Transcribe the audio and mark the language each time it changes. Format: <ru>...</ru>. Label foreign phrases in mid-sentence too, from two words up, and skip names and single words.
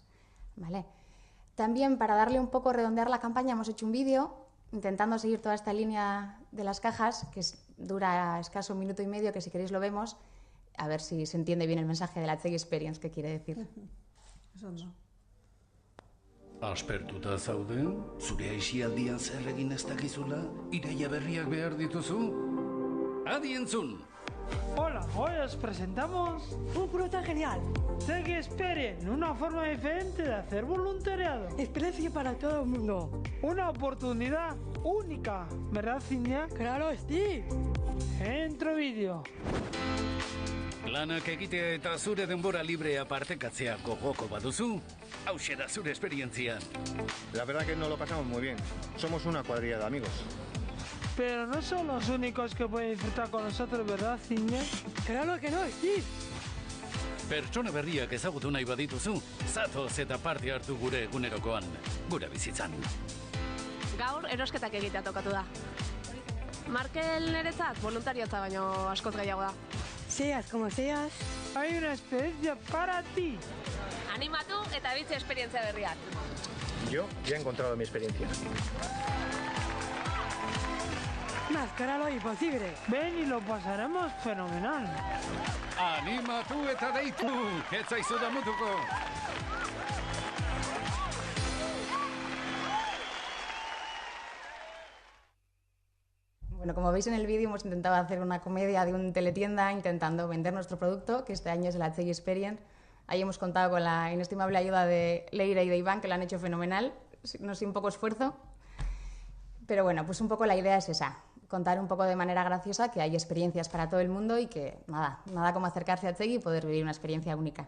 <es>¿Vale? También, para darle un poco, redondear la campaña, hemos hecho un vídeo intentando seguir toda esta línea de las cajas, que dura escaso 1 minuto y medio, que si queréis lo vemos, a ver si se entiende bien el mensaje de la Atzegi Experience, que quiere decir. Eso no.</es> <eu>Aspertuta zaude, zure aisialdian zer egin ez dakizula, iraia berriak behar dituzu? Adi entzun!</eu> <es>Hola, hoy os presentamos un proyecto genial. Atzegi Experience, una forma diferente de hacer voluntariado. Experiencia para todo el mundo. Una oportunidad única, ¿verdad, Cinia? Claro, sí. Entro vídeo.</es> <eu>Lanak egitea eta zure denbora librea partekatzea gogoko baduzu, hauxe da zure esperientzia.</eu> <es>La verdad que nos lo pasamos muy bien. Somos una cuadrilla de amigos. Pero no son los únicos que pueden disfrutar con nosotros, ¿verdad, Cinia? Claro que no, sí.</es> <eu>Pertsona berriak ezagutu nahi badituzu, zatoz eta parte hartu gure egunerokoan, gure bizitzan. Gaur erosketak egitea tokatu da. Markel niretzat voluntariotza baino askoz gehiago da.</eu> <es>Seas como seas. Hay una experiencia para ti.</es> <eu>Animatu eta bitzi esperientzia berriak.</eu> <es>Yo ya he encontrado mi experiencia. Máscara lo imposible. Ven y lo pasaremos fenomenal.</es> <eu>Animatu eta deitu, ez zaizu damutuko.</eu> <es>Bueno, como veis en el vídeo hemos intentado hacer una comedia de un teletienda intentando vender nuestro producto, que este año es el Atzegi Experience. Ahí hemos contado con la inestimable ayuda de Leira y de Iván, que lo han hecho fenomenal, no sé, un poco esfuerzo. Pero bueno, pues un poco la idea es esa, contar un poco de manera graciosa que hay experiencias para todo el mundo y que nada como acercarse a Atzegi y poder vivir una experiencia única.</es>